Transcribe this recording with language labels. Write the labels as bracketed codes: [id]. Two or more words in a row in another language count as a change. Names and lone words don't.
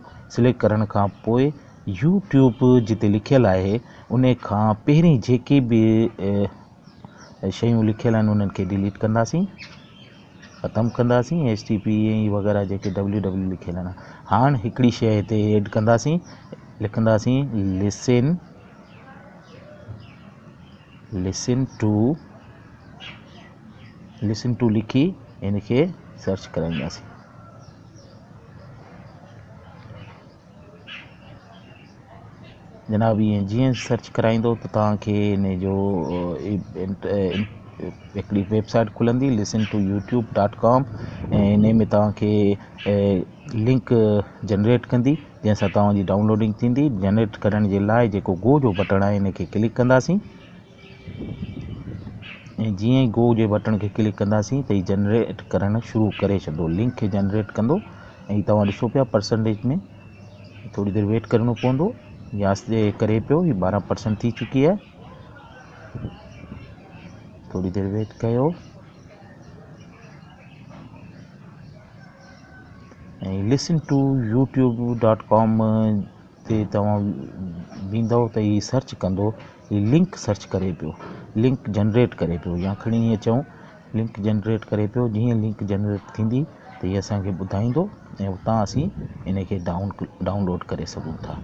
[sd] सिलेक्ट करण खां पोइ यूट्यूब जिते लिखियलु आहे उन खां पहिरीं जेके बि शयूं लिखियलु आहिनि उन्हनि खे डिलीट कंदासीं, ख़तमु कंदासीं। HTTP वग़ैरह जेके www लिखियलु आहिनि। हाणे हिकिड़ी शइ हिते ऐड कंदासीं, लिखंदासीं [en] listen to [sd] लिखी इनखे सर्च कराईंदासीं। जनाब ईअं जीअं सर्च कराईंदो त तव्हांखे इन जो हिकिड़ी वेबसाइट खुलंदी listen2youtube.com ऐं इन में तव्हांखे लिंक जनरेट कंदी, जंहिंसां तव्हांजी डाउनलोडिंग थींदी। जनरेट करण जे लाइ जेको गो जो बटण आहे इनखे क्लिक कंदासीं ऐं जीअं ई गो जे बटण खे क्लिक कंदासीं त ही जनरेट करणु शुरू करे छॾंदो, लिंक खे जनरेट कंदो। ऐं तव्हां ॾिसो पिया परसेंटेज में थोरी देरि वेट करिणो पवंदो, यासि करे पियो। ही 12% थी चुकी आहे। थोरी देरि वेट कयो ऐं listen2youtube.com ते तव्हां वेंदव त ही सर्च कंदो, ही लिंक सर्च करे पियो, लिंक जनरेट करे पियो, या खणी ईअं चऊं लिंक जनरेट करे पियो। जीअं लिंक जनरेट थींदी त हीअ असांखे ॿुधाईंदो ऐं उतां असीं इनखे डाउनलोड करे सघूं था।